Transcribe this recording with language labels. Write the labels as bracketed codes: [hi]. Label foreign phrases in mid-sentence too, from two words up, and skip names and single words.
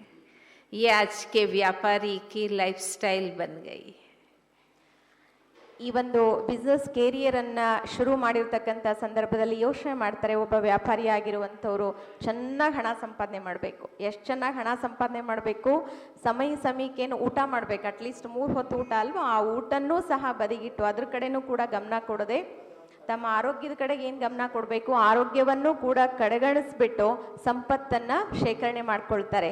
[hi] ये आज के व्यापारी की लाइफस्टाइल बन गई है. [kn] ಈ ಒಂದು ಬಿಸ್ನೆಸ್ ಕೇರಿಯರನ್ನು ಶುರು ಮಾಡಿರ್ತಕ್ಕಂಥ ಸಂದರ್ಭದಲ್ಲಿ ಯೋಚನೆ ಮಾಡ್ತಾರೆ, ಒಬ್ಬ ವ್ಯಾಪಾರಿ ಆಗಿರುವಂಥವ್ರು ಚೆನ್ನಾಗಿ ಹಣ ಸಂಪಾದನೆ ಮಾಡಬೇಕು. ಎಷ್ಟು ಚೆನ್ನಾಗಿ ಹಣ ಸಂಪಾದನೆ ಮಾಡಬೇಕು, ಸಮಯಕ್ಕೇನು ಊಟ ಮಾಡಬೇಕು, ಅಟ್ಲೀಸ್ಟ್ 3 ಹೊತ್ತು ಊಟ ಅಲ್ವಾ, ಆ ಊಟನೂ ಸಹ ಬದಿಗಿಟ್ಟು ಅದ್ರ ಕಡೆನೂ ಕೂಡ ಗಮನ ಕೊಡದೆ ತಮ್ಮ ಆರೋಗ್ಯದ ಕಡೆಗೆ ಏನು ಗಮನ ಕೊಡಬೇಕು, ಆರೋಗ್ಯವನ್ನು ಕೂಡ ಕಡೆಗಣಿಸ್ಬಿಟ್ಟು ಸಂಪತ್ತನ್ನು ಶೇಖರಣೆ ಮಾಡ್ಕೊಳ್ತಾರೆ.